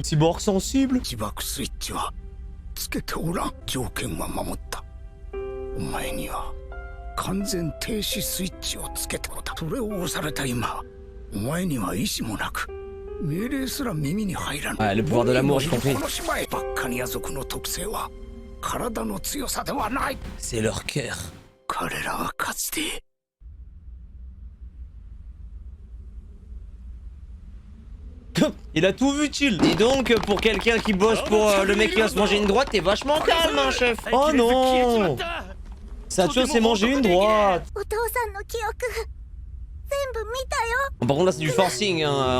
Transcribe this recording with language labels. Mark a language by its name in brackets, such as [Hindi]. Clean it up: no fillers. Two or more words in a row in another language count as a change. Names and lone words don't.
[French] Cyborg sensible. [Japanese] 自爆スイッチはつけておらん。条件は守った。お前には完全停止スイッチをつけておった。それを押された今、お前には意志もなく、命令すら耳に入らない。 [French] Ouais, le pouvoir de l'amour, j'ai compris. [Japanese] この島へバッカニア族の特性は体の強さではない。 [French] C'est leur cœur. [Japanese] 彼らはかつて [French] Il a tout vu, chill. Dis donc, pour quelqu'un qui bosse pour le mec qui va se manger une droite, t'es vachement calme, hein, chef. Oh non! Saturne s'est mangé une droite. Bon, par contre, là, c'est du forcing, hein.